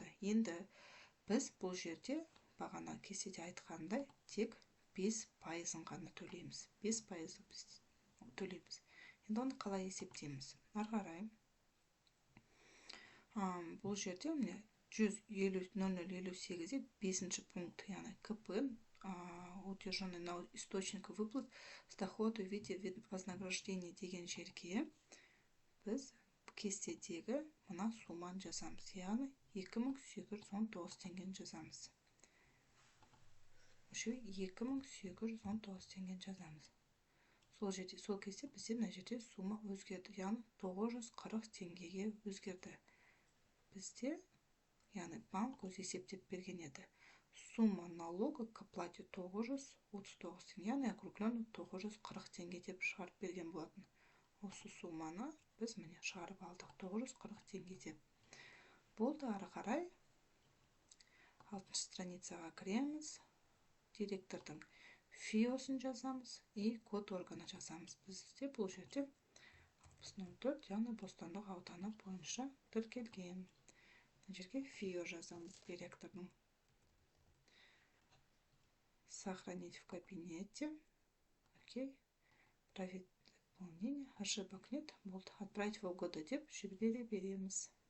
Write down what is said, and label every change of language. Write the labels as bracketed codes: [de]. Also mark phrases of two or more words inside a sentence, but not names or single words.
[kk] Енді біз бұл жерде бағана кестеде айтқандай тек 5%-ын ғана төлейміз. 5%-ы біз төлейміз. Енді оны қалай есептейміз? Қарай. Бұл жерде 100.0058-де 5-ші пункт, яғни КП, [ru] утвержденный на источник выплат с дохода в виде вознаграждения [kk] деген жерге біз кестедегі мына сумманы жазамыз. Яғни 2819 теңгені жазамыз. Осы 2819 теңгені жазамыз. Сол кезде бізде мына жерде сумма өзгерді. Яғни 940 теңгеге өзгерді. Бізде, яғни банк өз есептеп берген еді. [ru] Сумма налога к оплате [kk] 939 теңге, яғни округленно 940 теңге деп шығарып берген болатын. Осы сумманы біз міне шығарып алдық 940 теңге деп. Болды, ары қарай 6-шы страницаға кіреміз. Директордың фиосын жазамыз и код органы жазамыз. Бізде бұл жерде 04, яғни Бостандық ауданы бойынша тіркелген. Мына жерге ФИО жазамыз директордың. [ru] Сохранить в кабинете. Окей. Проверить выполнение. Ошибок нет. Болды. Отправить в угоду [kk] деп жібере береміз.